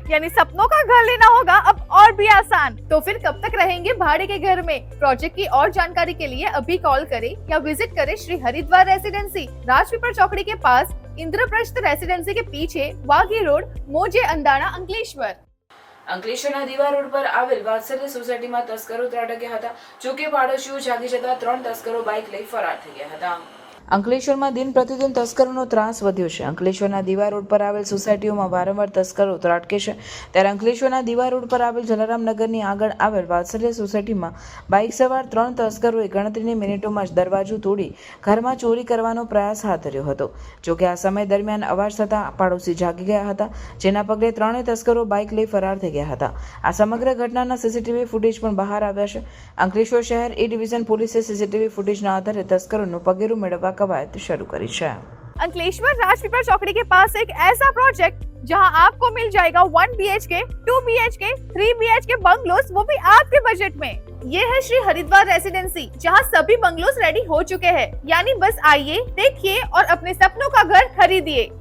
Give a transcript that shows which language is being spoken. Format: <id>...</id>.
<hi>यानी सपनों का घर लेना होगा अब और भी आसान. तो फिर कब तक रहेंगे भाड़े के घर में? प्रोजेक्ट की और जानकारी के लिए अभी कॉल करें या विजिट करें श्री हरिद्वार रेसिडेंसी, राजपीपल चौकड़ी के पास, इंद्रप्रस्थ रेसिडेंसी के पीछे, वाघी रोड, मोजे अंदाना, अंकलेश्वर.</hi> <gu>અંકલેશ્વરના દીવા રોડ પર આવેલ વાત્સલ્ય સોસાયટીમાં તસ્કરો ત્રાટક્યા હતા. જોકે પાડોશીઓ જાગી જતા 3 તસ્કરો બાઇક લઈ ફરાર થઈ ગયા હતા. અંકલેશ્વરમાં દિન પ્રતિદિન તસ્કરોનો ત્રાસ વધ્યો છે. અંકલેશ્વરના દીવા રોડ પર આવેલ સોસાયટીઓમાં વારંવાર તસ્કરો ત્રાટકે છે. ત્યારે અંકલેશ્વરના દીવા રોડ પર આવેલ જલારામનગરની આગળ આવેલ વાત્સલ્ય સોસાયટીમાં બાઇક સવાર 3 તસ્કરોએ ગણતરીની મિનિટોમાં જ દરવાજો તોડી ઘરમાં ચોરી કરવાનો પ્રયાસ હાથ ધર્યો હતો. જોકે આ સમય દરમિયાન અવાજ થતાં પાડોશી જાગી ગયા હતા, જેના પગલે 3 તસ્કરો બાઇક લઈ ફરાર થઈ ગયા હતા. આ સમગ્ર ઘટનાના CCTV ફૂટેજ પણ બહાર આવ્યા છે. અંકલેશ્વર શહેર A ડિવિઝન પોલીસે CCTV ફૂટેજના આધારે તસ્કરોનું પગેરું મેળવવા</gu> <hi>कवायद शुरू करी है. अंकलेश्वर राजपीपल चौकड़ी के पास एक ऐसा प्रोजेक्ट जहां आपको मिल जाएगा 1 BHK, 2 BHK, 3 BHK बंगलोस, वो भी आपके बजट में. ये है श्री हरिद्वार रेसिडेंसी, जहां सभी बंगलोस रेडी हो चुके हैं. यानी बस आइए, देखिए और अपने सपनों का घर खरीदिए.</hi>